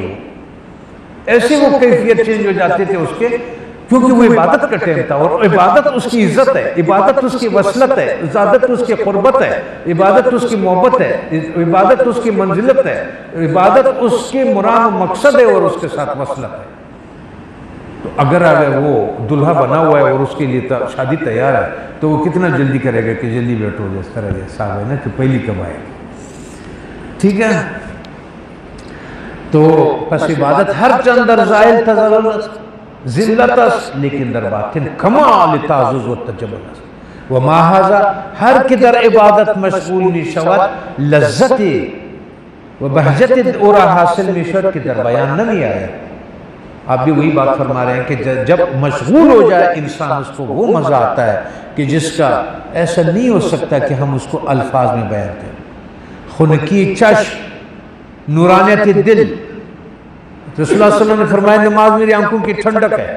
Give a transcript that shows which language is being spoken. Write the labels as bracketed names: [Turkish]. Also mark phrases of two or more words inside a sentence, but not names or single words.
[Urdu] وہ ایسے وہ کیفیت چینج ہو جاتے تھے اس کے، کیونکہ وہ عبادت کا ٹائم تھا، اور عبادت اس کی عزت ہے، عبادت اس کی وصلت ہے، عبادت اس کی قربت ہے، عبادت اس کی محبت ہے، عبادت اس کی منزلت ہے، عبادت اس کی مراد و مقصد ہے اور اس کے ساتھ وصلت ہے. تو اگر وہ دلہا بنا ہوا ہے اور اس کے لیے شادی تیار ہے تو وہ کتنا جلدی کرے گا کہ جلدی بیٹھو، جس طرح صاحب ہے نا کہ پہلی کب آئے گی. ٹھیک ہے. تو [Persian] پس عبادت ہر چند در ظاہر تزلل ذلت است، لیکن در باطن کمال تعزز و تجمل است. [Arabic] وما ھذا [Persian] ہر کہ در عبادت مشغول می شود لذت و بہجت اورا حاصل می شود کہ در بیان [Urdu] نہیں آئے. آپ بھی وہی بات فرما رہے ہیں کہ جب مشغول ہو جائے انسان اس کو وہ مزہ آتا ہے کہ جس کا ایسا نہیں ہو سکتا کہ ہم اس کو الفاظ میں بیان کریں. [Persian] خنکی چشم، نورانیت دل. [Arabic] رسول اللہ صلی اللہ علیہ وسلم [Urdu] نے فرمایا نماز میری آنکھوں کی ٹھنڈک ہے.